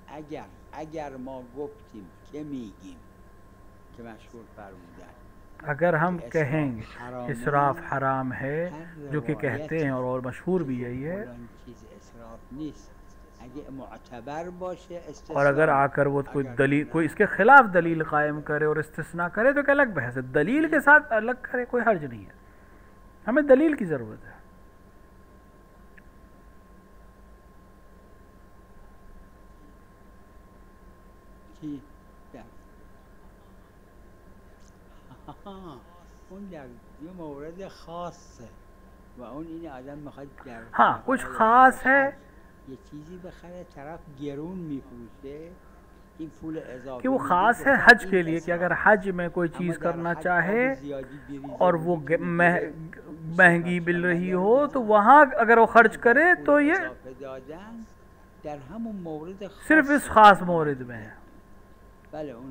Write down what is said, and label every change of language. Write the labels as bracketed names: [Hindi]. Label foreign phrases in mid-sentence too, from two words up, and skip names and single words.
[Persian] اگر ما گفتیم که میگیم که مشهور فرمودن [Hindi] अगर हम कि कहेंगे इसराफ इसराफ हराम हराम है, हर जो कि रवायत कहते हैं और मशहूर भी यही है, [Persian] فلان چیز اسراف نیست اگه معتبر باشه [Hindi] और [Persian] استثناء [Hindi] अगर आकर वो कोई अगर दलील, ना कोई इसके खिलाफ दलील कायम करे और इस्तिस्ना करे तो एक अलग बहस है। दलील के साथ अलग करे कोई हर्ज नहीं है, हमें दलील की ज़रूरत है। [Persian] چی در اون در یه مورد خاصه و اون این آدم میخواد در [Hindi] हाँ, कुछ ख़ास है [Persian] یه چیزی بخره طرف گرون میفروشه این پول اضافه [Hindi] कि वो ख़ास है हज के लिए कि अगर हज में कोई चीज़ करना चाहे और वो महंगी मिल रही हो तो वहाँ अगर वो खर्च करे तो ये [Persian] در همون مورد [Hindi] सिर्फ इस ख़ास मौरद में है। [Persian] بله اون